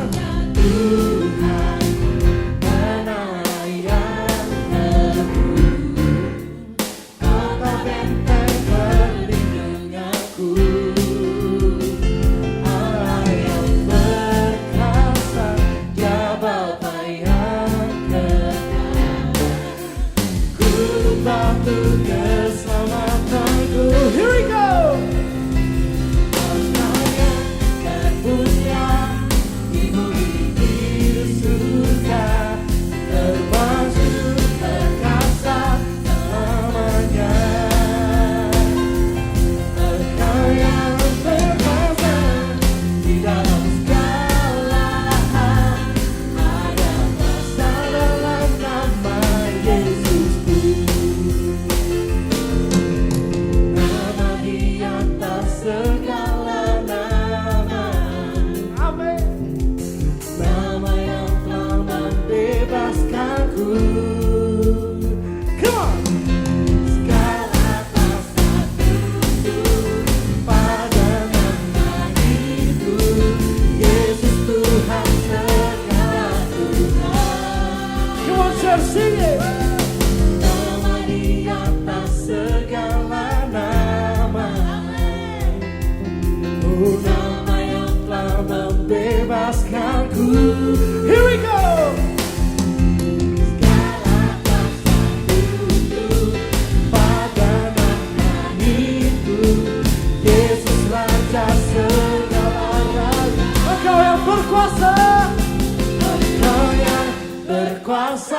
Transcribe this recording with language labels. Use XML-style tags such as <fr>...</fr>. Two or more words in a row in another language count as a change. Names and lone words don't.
<id>Tuhan menara yang teguh, Kota benteng perlindunganku, Allah yang perkasa, Dia Bapa yang kekal. Gunung batu keselamatanku.</id> <en>Here we go.</en> <id>Allah yang termulia di bumi di surga, termasyhur perkasa selamanya. Engkau yang berkuasa di dalam segala hal, ada kuasa dalam nama Yesusku. Nama di atas segala nama, Amin. nama yang telah membebaskanku.</id> <en>Come on.</en> <id>Segala kuasa tunduk pada nama itu, Yesus Tuhan segala Tuhan.</id> <en>Come on, church, sing it.</en> <id>Nama di atas segala nama, oh nama yang telah membebaskanku.</id> <en>Here we go.</en> <id>Segala kuasa tunduk pada nama itu, Yesus Raja segala raja. Engkau yang berkuasa. Engkau yang berkuasa,</id>